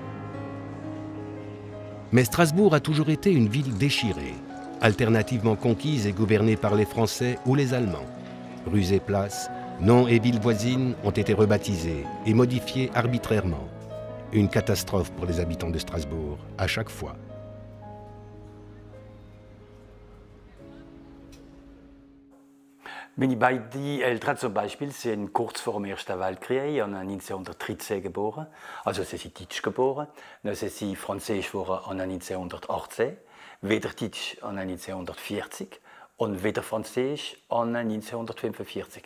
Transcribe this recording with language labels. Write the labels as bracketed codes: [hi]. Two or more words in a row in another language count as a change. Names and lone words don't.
[fr] Mais Strasbourg a toujours été une ville déchirée, alternativement conquise et gouvernée par les Français ou les Allemands. Rues et places, noms et villes voisines ont été rebaptisés et modifiés arbitrairement. Une catastrophe pour les habitants de Strasbourg, à chaque fois. [de] Meine beiden Eltern zum Beispiel sind kurz vor dem Ersten Weltkrieg, 1913 geboren. Also sie sind deutsch geboren. Dann sind sie französisch geworden 1918, wieder deutsch 1940 und wieder französisch 1945.